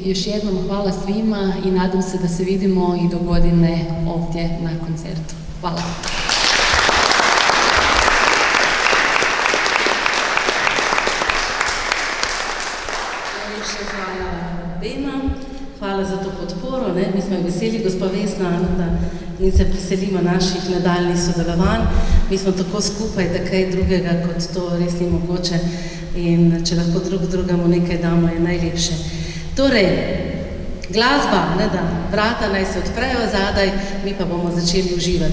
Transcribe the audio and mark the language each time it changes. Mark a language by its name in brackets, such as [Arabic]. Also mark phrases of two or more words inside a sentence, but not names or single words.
[Croatian] Još jednom hvala svima i nadam se da se vidimo i do godine ovdje na koncertu. Hvala. [Slovenian] Hvala za to podporo, mi smo veseli, gospa Vesna, in se veselimo naših nadaljnih sodelovanj. Mi smo tako skupaj, da kaj drugega kot to res ni mogoče in če lahko drugemu nekaj damo, je najlepše. Torej, glasba, vrata naj se odprejo zadaj, mi pa bomo začeli uživati.